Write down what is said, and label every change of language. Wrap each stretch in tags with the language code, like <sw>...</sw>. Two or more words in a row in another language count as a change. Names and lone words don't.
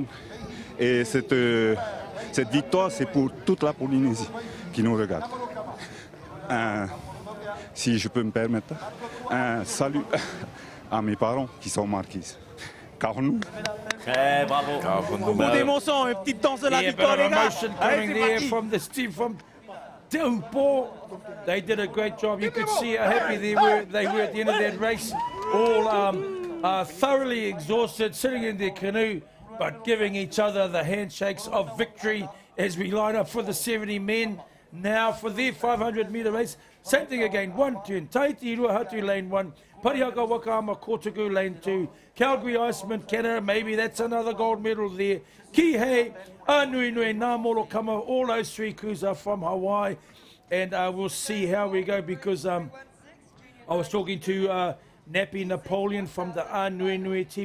<fr>Et cette victoire, c'est pour toute la Polynésie qui nous regarde. Si je peux me permettre, un salut à mes parents qui sont marquis. Carnou. Très bravo. Beaucoup d'émotions, une petite danse de la victoire, les gars.</fr> <en>Emotion coming there from this team from Taupo. They did a great job. You could see how happy they were at the end of that race. All thoroughly exhausted, sitting in their canoe, but giving each other the handshakes of victory as we line up for the 70 men. Now for their 500-metre race. Same thing again. One turn. Taiti Ruahatu lane 1. Parihaka Wakaama Kotaku lane 2. Calgary Iceman Canada. Maybe that's another gold medal there. Kihei, Nui Nui, Namoro Kama. All those 3 crews are from Hawaii. And we'll see how we go because I was talking to Nappy Napoleon from the Nui Nui team.</en>